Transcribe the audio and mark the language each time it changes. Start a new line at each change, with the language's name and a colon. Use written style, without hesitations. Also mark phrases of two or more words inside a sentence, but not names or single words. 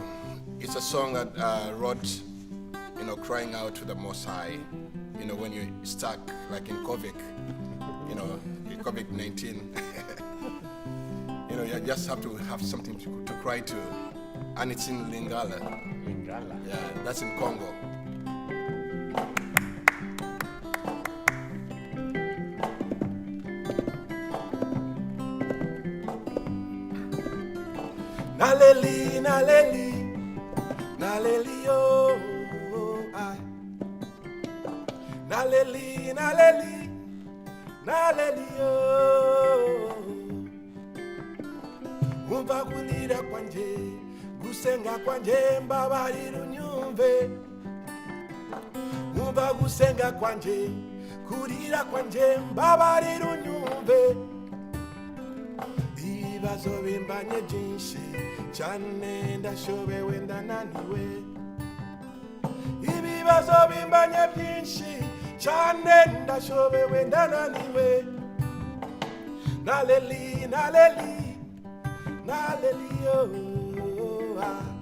English: It's a song that I wrote, you know, crying out to the Most High. You know, when you're stuck, like in COVID, you know, COVID-19. You know, you just have to have something to cry to. And it's in Lingala. Lingala. Yeah, that's in Congo.
Lingala: Naleli, naleli, naleli, oh, I. Naleli, naleli, naleli, oh.
Kinyarwanda: Umva kulira kwanje, gusenga kwanje, mbabarira unyumve. Umva gusenga kwanje, kurira kwanje, mbabarira unyumve. Ibibazo bimbanye byinshi cyane, ndashobewe ndananiwe. Ibibazo bimbanye byinshi cyane, ndashobewe ndananiwe.
Lingala: Naleli, naleli, naleli, oh, ah.